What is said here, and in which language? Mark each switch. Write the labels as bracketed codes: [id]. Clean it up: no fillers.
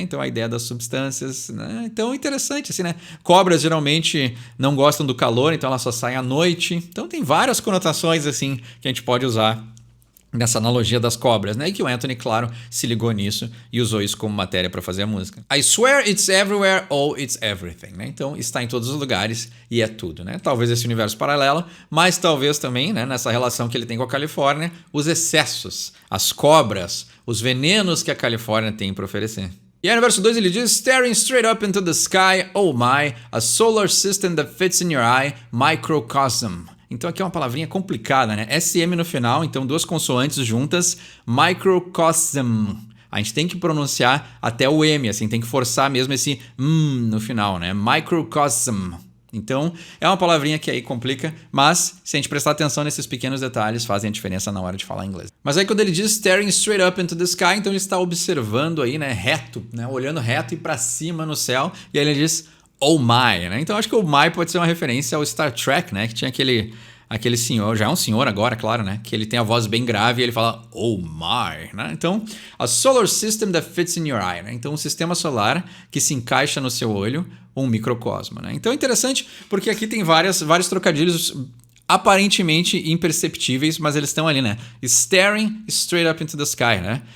[pt] Então a ideia das substâncias, né? Então interessante assim, né? Cobras geralmente não gostam do calor, então elas só saem à noite. Então tem várias conotações assim que a gente pode usar nessa analogia das cobras, né? E que o Anthony, claro, se ligou nisso e usou isso como matéria para fazer a música. [en] I swear it's everywhere, oh, it's everything, né? [pt] Então está em todos os lugares e é tudo, né? Talvez esse universo paralelo, mas talvez também, né, nessa relação que ele tem com a Califórnia, os excessos, as cobras, os venenos que a Califórnia tem para oferecer. E aí no verso 2 ele diz: [en] Staring straight up into the sky, oh my, a solar system that fits in your eye, microcosm. [pt] Então aqui é uma palavrinha complicada, né? SM no final, então duas consoantes juntas, microcosm. A gente tem que pronunciar até o M, assim, tem que forçar mesmo esse no final, né? Microcosm. Então, é uma palavrinha que aí complica, mas se a gente prestar atenção nesses pequenos detalhes, fazem a diferença na hora de falar inglês. Mas aí quando ele diz [en] staring straight up into the sky, [pt] então ele está observando aí, né, reto, né, olhando reto e para cima no céu, e aí ele diz [en] oh my, [pt] né? Então acho que o my pode ser uma referência ao Star Trek, né, que tinha aquele senhor, já é um senhor agora, claro, né? Que ele tem a voz bem grave e ele fala, [en] oh my, [pt] né? [en] Então, a solar system that fits in your eye, né? [pt] Então, um sistema solar que se encaixa no seu olho, um microcosmo, né? Então, é interessante porque aqui tem vários trocadilhos aparentemente imperceptíveis, mas eles estão ali, né? [en] Staring straight up into the sky, né?